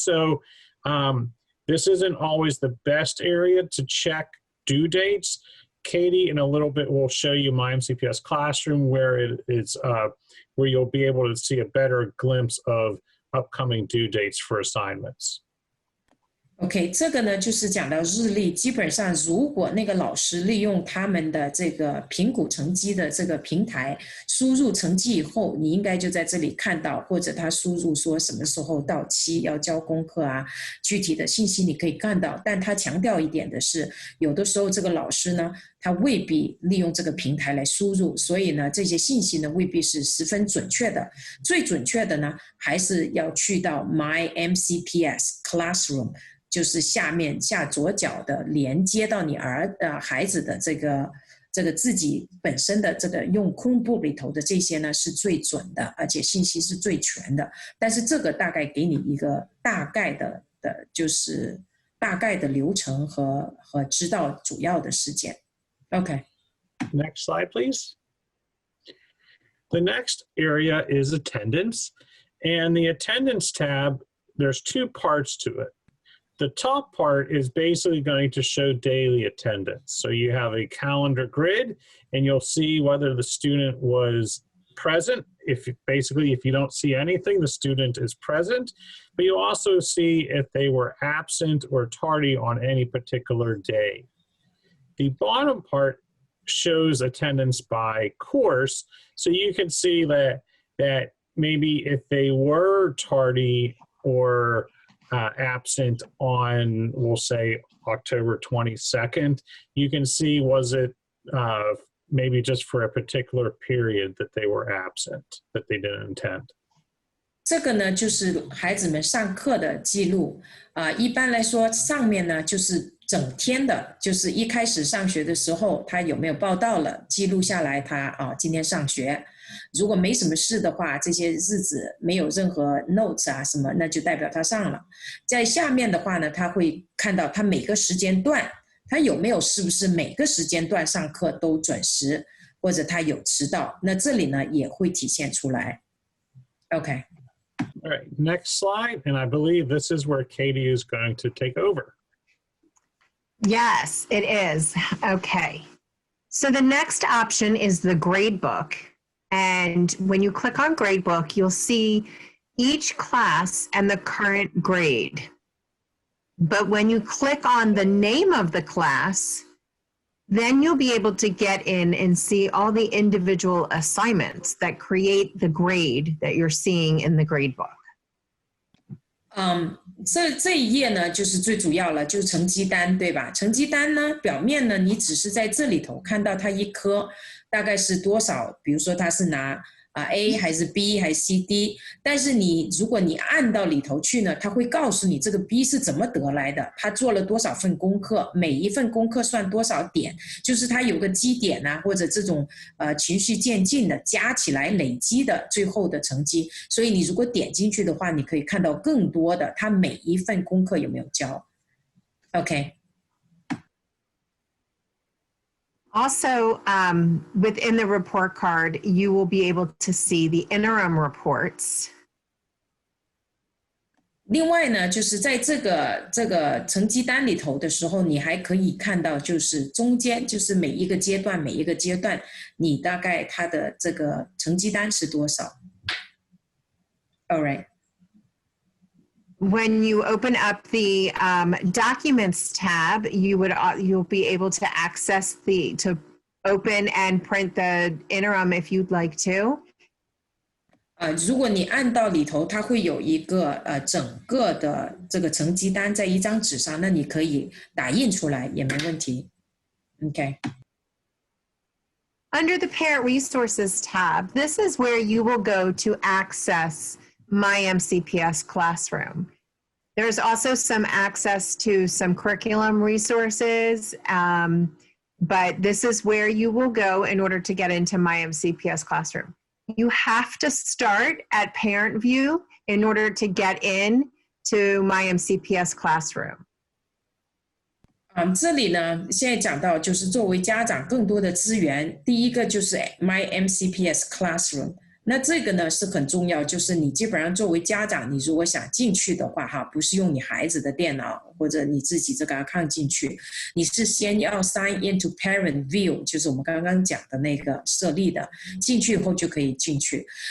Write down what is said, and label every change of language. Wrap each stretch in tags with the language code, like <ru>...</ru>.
<en>So this isn't always the best area to check due dates. Katie, in a little bit, will show you myMCPS Classroom where where you'll be able to see a better glimpse of upcoming due dates for assignments.</en> <zh>OK， 这个呢就是讲到日历，基本上如果那个老师利用他们的这个评估成绩的这个平台输入成绩以后，你应该就在这里看到，或者他输入说什么时候到期要交功课啊，具体的信息你可以看到。但他强调一点的是，有的时候这个老师呢，他未必利用这个平台来输入，所以呢这些信息呢未必是十分准确的。最准确的呢还是要去到 myMCPS Classroom，就是下左角的连接到你孩子的这个自己本身的这个用Chromebook里头的这些呢是最准的，而且信息是最全的。但是这个大概给你一个大概的就是大概的流程和知道主要的事件。</zh> <en>Okay. Next slide, please. The next area is attendance. And the attendance tab, there's two parts to it. The top part is basically going to show daily attendance. So you have a calendar grid, and you'll see whether the student was present. If you don't see anything, the student is present. But you'll also see if they were absent or tardy on any particular day. The bottom part shows attendance by course. So you can see that maybe if they were tardy or absent on, we'll say, October 22nd, you can see was it maybe just for a particular period that they were absent, that they didn't attend.</en> <zh>这个呢就是孩子们上课的记录一般来说上面呢就是整天的，就是一开始上学的时候他有没有报到了，记录下来他今天上学。如果没什么事的话，这些日子没有任何 notes 啊什么，那就代表他上了。在下面的话呢，他会看到他每个时间段，他有没有是不是每个时间段上课都准时，或者他有迟到，那这里呢也会体现出来。</zh> <en>Okay. All right, next slide, and I believe this is where Katie is going to take over. Yes, it is. Okay. So the next option is the Gradebook. And when you click on Gradebook, you'll see each class and the current grade. But when you click on the name of the class, then you'll be able to get in and see all the individual assignments that create the grade that you're seeing in the Gradebook.</en> <zh>这一页呢就是最主要了，就是成绩单，对吧？成绩单呢表面呢你只是在这里头看到它一科大概是多少，比如说它是拿A 还是 B 还是 CD， 但是如果你按到里头去呢，它会告诉你这个 B 是怎么得来的，他做了多少份功课，每一份功课算多少点，就是它有个基点啊，或者这种循序渐进的加起来累积的最后的成绩。所以你如果点进去的话，你可以看到更多的他每一份功课有没有交。</zh> <en>OK。 Also, within the report card, you will be able to see the interim reports.</en> <zh>另外呢，就是在这个成绩单里头的时候，你还可以看到，就是中间就是每一个阶段，你大概它的这个成绩单是多少。</zh> <en>All right. When you open up the Documents tab, you'll be able to access to open and print the interim if you'd like to.</en> <zh>如果你按到里头，它会有一个整个的这个成绩单在一张纸上，那你可以打印出来也没问题。</zh> <en>Okay. Under the Parent Resources tab, this is where you will go to access myMCPS Classroom. There's also some access to some curriculum resources, but this is where you will go in order to get into myMCPS Classroom. You have to start at ParentVUE in order to get in to myMCPS Classroom.</en> <zh>这里呢，现在讲到就是作为家长更多的资源，第一个就是 myMCPS Classroom。那这个呢是很重要，就是你基本上作为家长，你如果想进去的话哈，不是用你孩子的电脑或者你自己这个 account 进去，你是先要</zh> <en>sign into</en> <zh>ParentVUE， 就是我们刚刚讲的那个设立的，进去以后就可以进去，</zh>